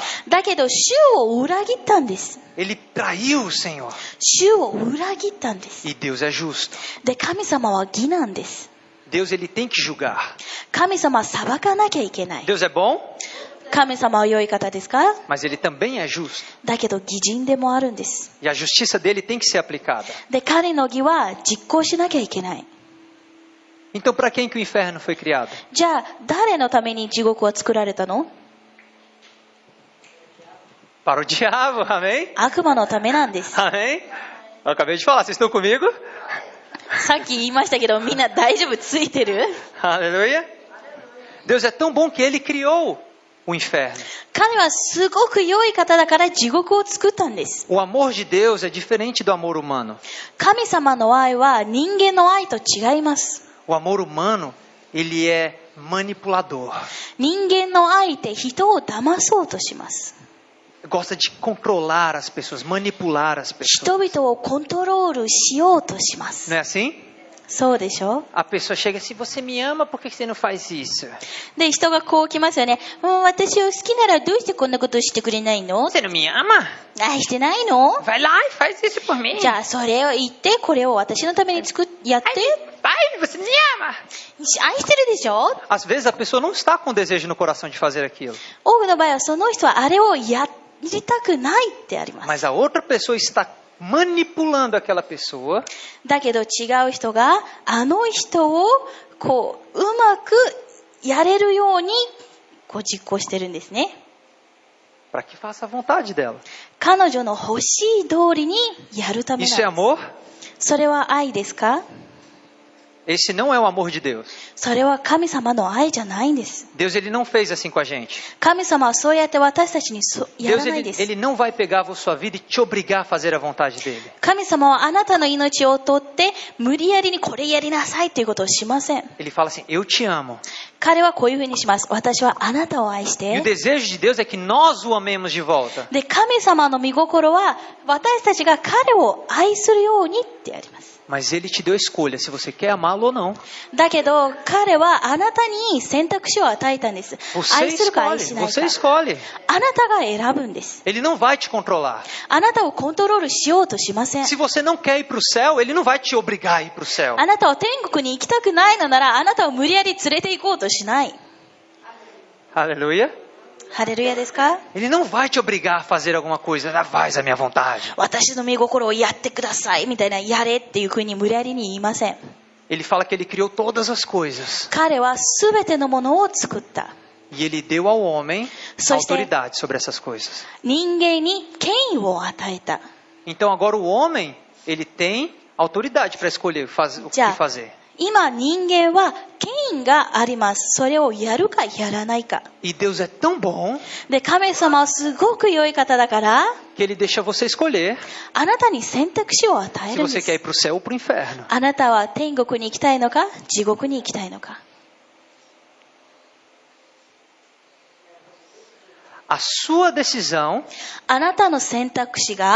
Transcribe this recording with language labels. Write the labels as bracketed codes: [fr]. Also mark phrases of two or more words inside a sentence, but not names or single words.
[ja] だけど主を裏切ったんです。 [pt] Ele traiu o Senhor. [ja] 主を裏切ったんです。 [pt] E Deus é justo. [ja] で、神様は義なんです。 [pt] Deus, ele tem que julgar. [ja] 神様は裁かなきゃいけない。 [pt] Deus é bom, [ja] 神様は良い方ですか？ [pt] mas ele também é justo. [ja] だけど義人でもあるんです。 [pt] E a justiça dele tem que ser aplicada. [ja] で、彼の義は実行しなきゃいけない。 [pt] Então, para quem que o inferno foi criado? [ja] じゃあ、誰のために地獄は作られたの？ [pt] Para o diabo, amém? [ja] 悪魔のためなんです。 [pt] Amém? Eu acabei de falar, vocês estão comigo? [ja] さっき言いましたけど、みんな大丈夫？ついてる？ [pt] Aleluia. Deus é tão bom que ele criou o inferno. [ja] 彼はすごく良い方だから地獄を作ったんです。 [pt] O amor de Deus é diferente do amor humano. [ja] 神様の愛は人間の愛と違います。 [pt] O amor humano, ele é manipulador. [ja] 人間の愛って人を騙そうとします。 [pt] Gosta de controlar as pessoas, manipular as [ja] 人 [pt] pessoas. [ja] 々をコントロールしようとします。 [pt] Não é assim? [ja] そうでしょ？ [pt] A pessoa chega assim, você me ama, por que você não faz isso? [ja] で、人がこう来ますよね。私を好きならどうしてこんなことしてくれないの？ [pt] Você não me ama? [ja] 愛してないの？ [pt] Vai lá e faz isso por mim. [ja] じゃあそれを言って、これを私のためにやって。 [pt] Vai, você me ama. [ja] 愛してるでしょ？ [pt] Às vezes a pessoa não está com desejo no coração de fazer aquilo. [ja] 多くの場合はその人はあれをやりたくないってあります。 [pt] Mas a outra pessoa está manipulando aquela pessoa [ja] だけど違う人があの人をこううまくやれるようにこう実行してるんですね。 [pt] para que faça a vontade dela. [ja] 彼女の欲しい通りにやるためなん [pt] Isso é [ja] です。 [pt] amor? [ja] それは愛ですか？ [pt] Esse não é o amor de Deus. [ja] それは神様の愛じゃないんです。 [pt] Deus, ele não fez assim com a gente. [ja] 神様はそうやって私たちにや [pt] Deus, [ja] らないです。 [pt] ele não vai pegar a sua vida e te obrigar a fazer a vontade dele. [ja] 神様はあなたの命を取って無理やりにこれやりなさいということをしません。 [pt] Ele fala assim, eu te amo. [ja] 彼はこういうふうにします。私はあなたを愛し [pt] E o [ja] て。 [pt] desejo de Deus é que nós o amemos de volta. [ja] で、神様の御心は私たちが彼を愛するようにってあります。 [pt] Mas ele te deu escolha se você quer amá-lo ou não. [ja] だけど彼はあなたに選択肢を与えたんです。 [pt] Você [ja] 愛するか愛 [pt] escolhe, [ja] しないか。 [pt] você escolhe. [ja] あなたが選ぶんです。 [pt] Ele não vai te controlar. [ja] あなたをコントロールしようとしません。 [pt] Se você não quer ir para o céu, ele não vai te obrigar a ir para o céu. [ja] あなたは天国に行きたくないのならあなたを無理やり連れて行こうとしない。 [pt] Aleluia. [ja] ハレルヤですか？ [pt] Ele não vai te obrigar a fazer alguma coisa. Ah, faz a minha vontade. [ja] 私の御心をやってくださいみたいなやれっていうふうに無理やりに言いません。 [pt] Ele fala que ele criou todas as coisas. [ja] 彼はすべてのものを作った。 [pt] E ele deu ao homem Só este- autoridade sobre essas coisas. [ja] 人間に権威を与えた。 [pt] Então agora o homem, ele tem autoridade para escolher o que Já. fazer. [ja] 今人間は権威があります。それをやるかやらないか。 [pt] E Deus é tão bom [ja] で、神様はすごく良い方だから、 [pt] que ele deixa você escolher [ja] あなたに選択肢を与え [pt] se [ja] るん [pt] você [ja] で [pt] quer ir [ja] す。 [pt] para o céu ou para o inferno. [ja] あなたは天国に行きたいのか、地獄に行きたいのか。 [pt] A sua decisão, [ja] あなたの選択肢が、